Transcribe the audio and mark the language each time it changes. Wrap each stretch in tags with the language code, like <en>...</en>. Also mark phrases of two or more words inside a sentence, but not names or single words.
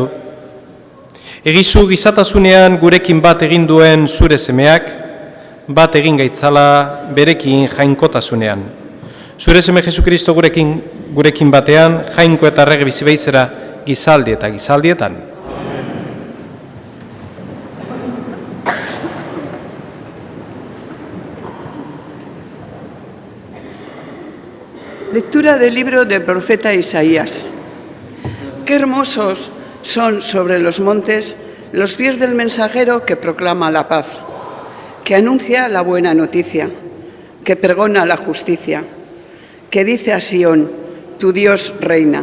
<eu>Egizu gizatasunean gurekin bat egin duen zure semeak, bat egin gaitzala berekin jainkotasunean. Zure seme Jesukristo gurekin batean, jainko eta errege bizibeizera gizaldi eta gizaldietan.</eu> <es>Lectura del libro del profeta Isaías. Qué hermosos son sobre los montes los pies del mensajero que proclama la paz, que anuncia la buena noticia, que pregona la justicia, que dice a Sión, tu Dios reina.</es>